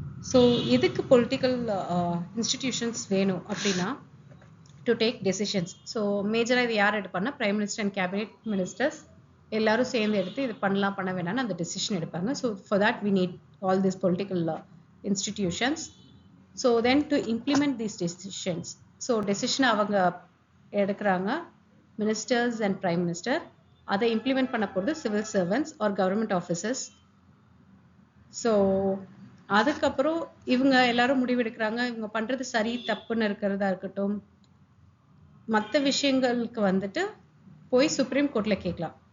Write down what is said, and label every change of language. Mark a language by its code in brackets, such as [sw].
[ta] So எதுக்கு political institutions வேணும் அப்படின்னா [en] To take decisions. [ta] ஸோ மேஜராக இது யார் எடுப்பாங்கன்னா prime minister and cabinet ministers எல்லாரும் சேர்ந்து எடுத்து இது பண்ணலாம் பண்ண வேணாம்னு அந்த டெசிஷன் எடுப்பாங்க. [en] So for that we need all this political institutions. So then to implement these decisions, so decision [ta] அவங்க எடுக்கிறாங்க [en] Ministers and prime minister. [ta] அதை இம்ப்ளிமெண்ட் பண்ண போகிறது civil servants R government officers. So அதுக்கப்புறம் இவங்க எல்லாரும் முடிவெடுக்கிறாங்க. இவங்க பண்ணுறது சரி தப்புன்னு இருக்கிறதா இருக்கட்டும், மற்ற விஷயங்களுக்கு வந்துட்டு போய் சுப்ரீம் கோர்ட்டில் கேட்கலாம்.